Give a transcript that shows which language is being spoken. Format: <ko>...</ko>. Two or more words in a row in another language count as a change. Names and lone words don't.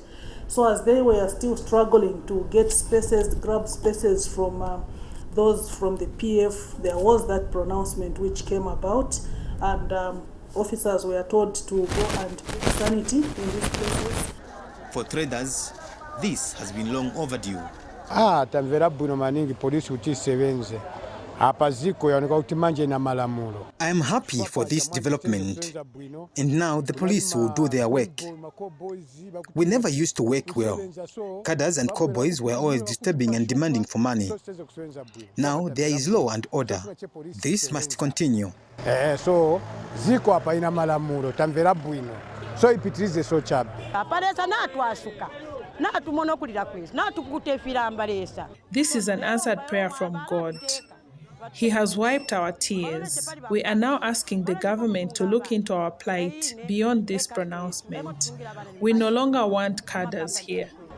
<en>So as they were still struggling to get spaces, grab spaces from those from the PF, there was that pronouncement which came about, and officers were told to go and bring sanity in these places. For traders, this has been long overdue.</en> <ny>Tamvera bwino maningi polisi utisebenze. Apa ziko yaoneka kuti manje ina malamulo.</ny> <en>I am happy for this development, and now the police will do their work. We never used to work well. Cadres and cowboys were always disturbing and demanding for money. Now there is law and order. This must continue.</en> <ny>So ziko apa ina malamulo tamvera bwino. So ipitirize so chabe. Aparesa natu asuka.</ny> <en>This is an answered prayer from God. He has wiped our tears. We are now asking the government to look into our plight beyond this pronouncement. We no longer want cadres here.</en>